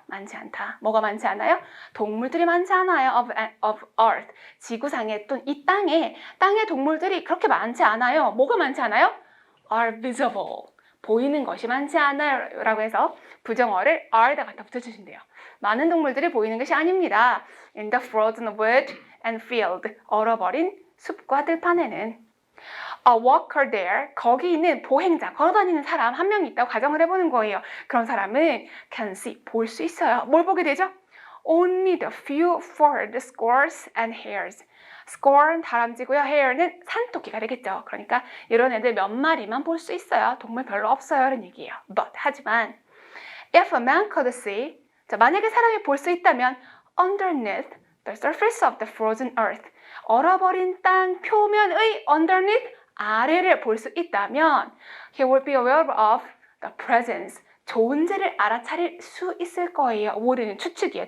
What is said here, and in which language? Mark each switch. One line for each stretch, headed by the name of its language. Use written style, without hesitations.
Korean: 많지 않다. 뭐가 많지 않아요? 동물들이 많지 않아요.
English: of earth.
Korean: 지구상에 또는 이 땅에 동물들이 그렇게 많지 않아요. 뭐가 많지 않아요?
English: are visible.
Korean: 보이는 것이 많지 않아요 라고 해서 부정어를 are에다 갖다 붙여주신대요. 많은 동물들이 보이는 것이 아닙니다.
English: In the frozen wood and field.
Korean: 얼어버린 숲과 들판에는
English: A walker there.
Korean: 거기 있는 보행자, 걸어다니는 사람 한 명 있다고 가정을 해보는 거예요. 그런 사람은
English: can see.
Korean: 볼 수 있어요. 뭘 보게 되죠?
English: Only the few furred squirrels and hares.
Korean: squirrel은 다람쥐고요. hare는 산토끼가 되겠죠. 그러니까 이런 애들 몇 마리만 볼 수 있어요. 동물 별로 없어요. 이런 얘기예요.
English: But
Korean: 하지만
English: if a man could see.
Korean: 자, 만약에 사람이 볼 수 있다면
English: underneath the surface of the frozen earth.
Korean: 얼어버린 땅 표면의
English: underneath
Korean: 아래를 볼 수 있다면
English: he would be aware of the presence.
Korean: 존재를 알아차릴 수 있을 거예요. woul드는 추측이에요.